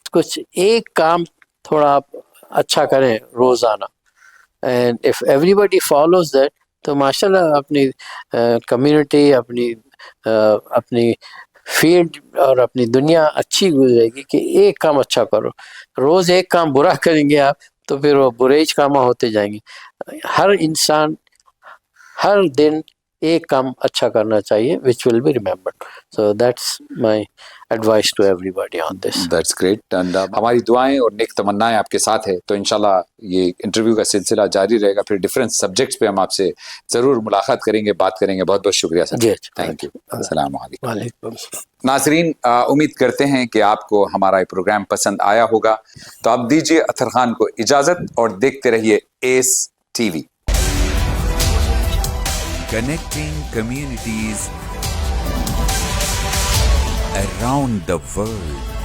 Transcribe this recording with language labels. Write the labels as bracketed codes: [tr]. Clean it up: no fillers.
[ur] کچھ ایک کام تھوڑا آپ اچھا کریں روزانہ، [en] and if everybody follows that [ur] تو ماشاء اللہ اپنی کمیونٹی، اپنی فیلڈ اور اپنی دنیا اچھی گزرے گی. کہ ایک کام اچھا کرو، روز ایک کام برا کریں گے آپ تو پھر وہ برے ہی کام ہوتے جائیں گے. ہر انسان ہر دن ایک کام اچھا کرنا چاہیے [en] which will be remembered. So that's my advice to everybody on this. That's great. [ur] And ہماری دعائیں اور نیک تمنائیں آپ کے ساتھ ہے، تو انشاءاللہ یہ انٹرویو کا سلسلہ جاری رہے گا، پھر ڈفرینٹ سبجیکٹس پہ ہم آپ سے ضرور ملاقات کریں گے، بات کریں گے. بہت بہت شکریہ سر. جی، تھینک یو. السلام علیکم. وعلیکم السلام. ناظرین، امید کرتے ہیں کہ آپ کو ہمارا یہ پروگرام پسند آیا ہوگا، تو اب دیجیے اطہر خان کو اجازت اور دیکھتے رہیے S T V. [en] Connecting communities around the world.